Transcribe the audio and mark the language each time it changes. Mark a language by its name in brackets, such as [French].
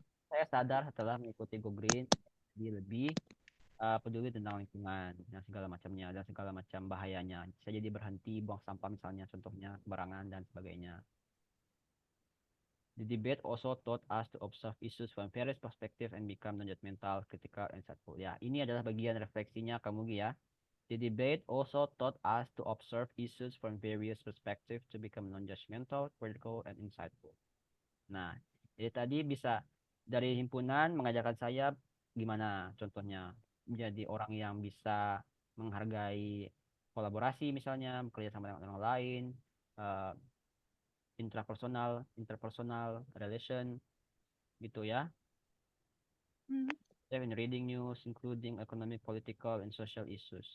[Indonesian] Saya sadar setelah mengikuti Go Green, dia lebih peduli tentang lingkungan, dan segala macamnya, dan segala macam bahayanya. Saya jadi berhenti buang sampah misalnya, contohnya sembarangan dan sebagainya. [English] The debate also taught us to observe issues from various perspectives and become non-judgmental, critical, and insightful. [Indonesian] Ya, ini adalah bagian refleksinya kamu ya. [English] The debate also taught us to observe issues from various perspectives to become non-judgmental, critical, and insightful. [Indonesian] Nah, jadi tadi bisa dari himpunan mengajarkan saya gimana contohnya menjadi orang yang bisa menghargai kolaborasi misalnya, bekerja sama dengan orang lain, uh, interpersonal relation gitu ya. Hmm. [English] Even reading news, including economic, political, and social issues.